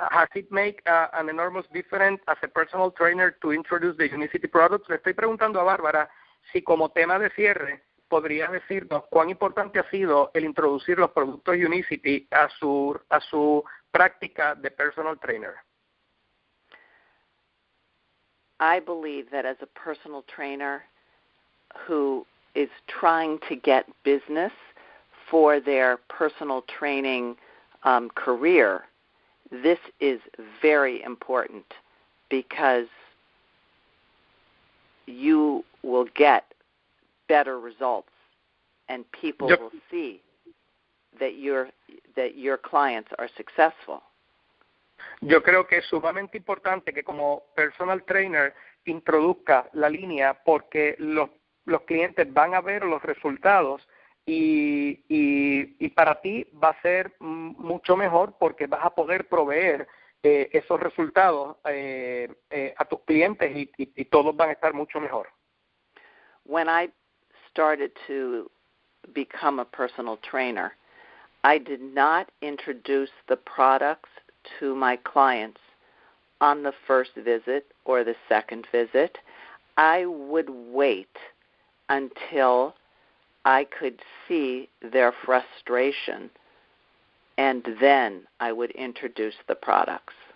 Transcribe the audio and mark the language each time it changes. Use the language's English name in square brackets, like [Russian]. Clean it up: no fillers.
[English] Has it made an enormous difference as a personal trainer to introduce the Unicity products? [Spanish] Le estoy preguntando a Bárbara si como tema de cierre podría decirnos cuán importante ha sido el introducir los productos Unicity a su práctica de personal trainer. [English] I believe that as a personal trainer who is trying to get business for their personal training career, this is very important because you will get better results, and people will see that your clients are successful. [Spanish] Yo creo que es sumamente importante que como personal trainer introduzca la línea, porque los clientes van a ver los resultados y para ti va a ser mucho mejor, porque vas a poder proveer esos resultados a tus clientes y todos van a estar mucho mejor. [English] When I started to become a personal trainer, I did not introduce the products to my clients on the first visit or the second visit. I would wait until I could see their frustration, and then I would introduce the products.